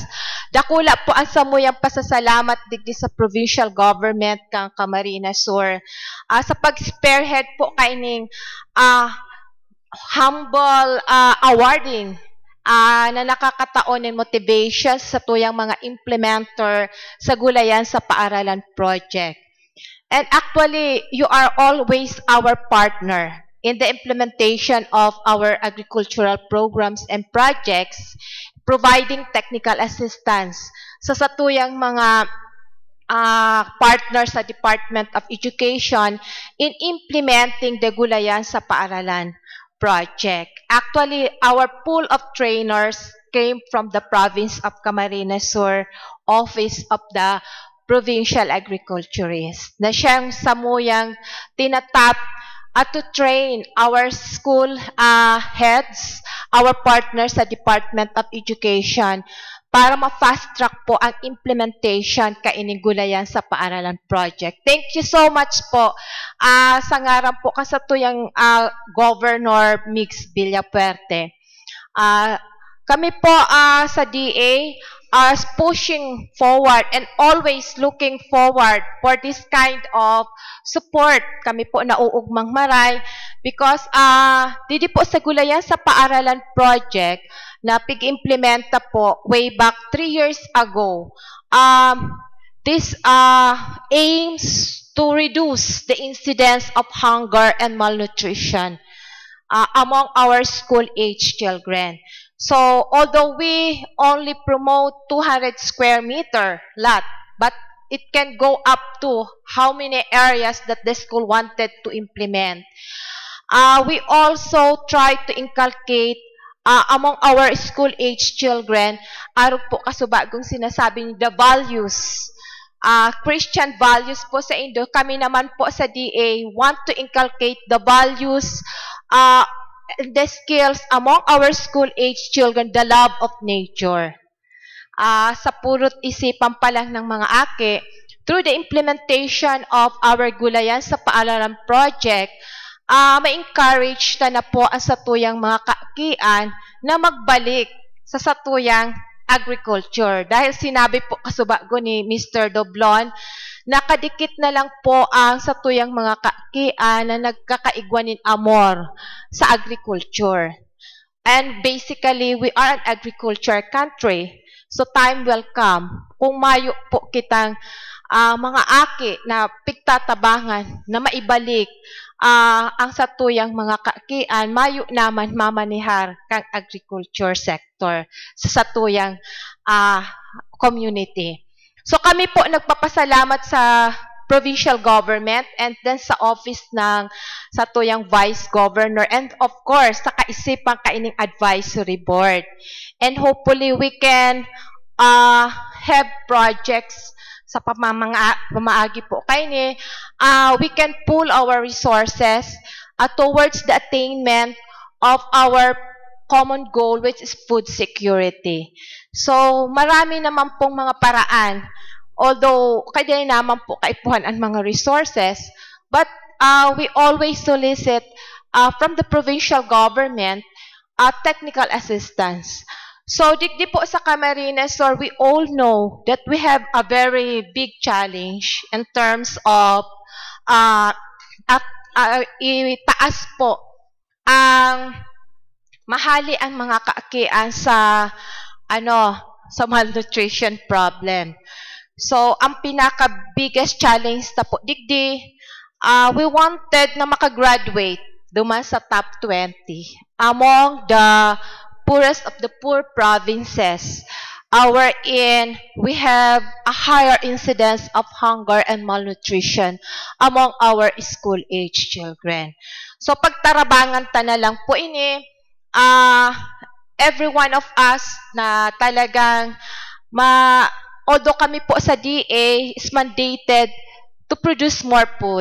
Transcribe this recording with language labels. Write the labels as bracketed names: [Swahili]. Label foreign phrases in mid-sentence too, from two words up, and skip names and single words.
[Bikol] Dakula po ang samuyang pasasalamat digdi sa [English] provincial government [Bikol] kang Camarines Sur sa pag-spearhead po kaining [English] humble awarding [Bikol] na nakakataon ng motivation sa tuyang mga implementer sa Gulayan sa Paaralan project. [English] And actually, you are always our partner in the implementation of our agricultural programs and projects, providing technical assistance [Bikol] sa satuyang mga partners sa [English] Department of Education in implementing the Gulayan sa Paaralan project. Actually, our pool of trainers came from the province of Camarines Sur, Office of the Provincial Agriculturist, [Bikol] na siyang samuyang tinatap [English] to train our school heads, our partners sa Department of Education [Bikol] para ma-fast track po ang implementation kaining [English] Gulayan sa Paaralan project. Thank you so much [Bikol] po sa ngaran po kasatuyang [English] Governor Mix Villapuerte. [Bikol] Kami po sa [English] DA are pushing forward and always looking forward for this kind of support. [Bikol] Kami po nauugmang maray because didi po sa Gulayan sa Paaralan project na pig-implementa po [English] way back 3 years ago. This aims to reduce the incidence of hunger and malnutrition among our school-age children. So, although we only promote 200 square meter lot, but it can go up to how many areas that the school wanted to implement. We also try to inculcate among our school-age children, [Bikol] araw po kasubagong sinasabi [English] the values, Christian values [Bikol] po sa Indo. Kami naman po sa [English] DA want to inculcate the values, the skills among our school-age children, the love of nature. [Bikol] Sa purot isipan pa lang ng mga ake, [English] through the implementation of our [Bikol] Gulayan sa Paaralan project, ma-encourage na po ang satuyang mga kaakian na magbalik sa satuyang agriculture. Dahil sinabi po kasubago ni Mr. Doblon, nakadikit na lang po ang satuyang mga kaakian na nagkakaigwanin amor sa agriculture. [English] And basically, we are an agriculture country. So time will come [Bikol] kung mayo po kitang mga aki na pigtatabangan na maibalik ang satuyang mga kaakian, mayo naman mamanihar kang agriculture sector sa satuyang community. So kami po nagpapasalamat sa [English] provincial government and then [Bikol] sa office ng satuyang [English] vice governor and of course [Bikol] sa kaisipang kaining [English] advisory board. And hopefully we can have projects [Bikol] sa pamaagi po kaini. [English] We can pool our resources towards the attainment of our common goal, which is food security. So, [Filipino] marami naman pong mga paraan. [English] Although, [Bikol] kaya naman po kaipuhan ang mga [English] resources, but we always solicit from the provincial government technical assistance. [Bikol] So, digdi po sa Camarines Sur, [English] we all know that we have a very big challenge in terms of [Bikol] itaas po ang mahali ang mga kaakian sa sa [English] malnutrition problem. So, [Bikol] ang pinaka-biggest challenge na po digdi, [English] we wanted [Bikol] na makagraduate duman sa [English] top 20 among the poorest of the poor provinces, wherein we have a higher incidence of hunger and malnutrition among our school-age children. So, [Bikol] pagtarabangan ta na lang po ini, [English] every one of us [Bikol] na talagang [English] although [Bikol] kami po sa [English] DA is mandated to produce more food.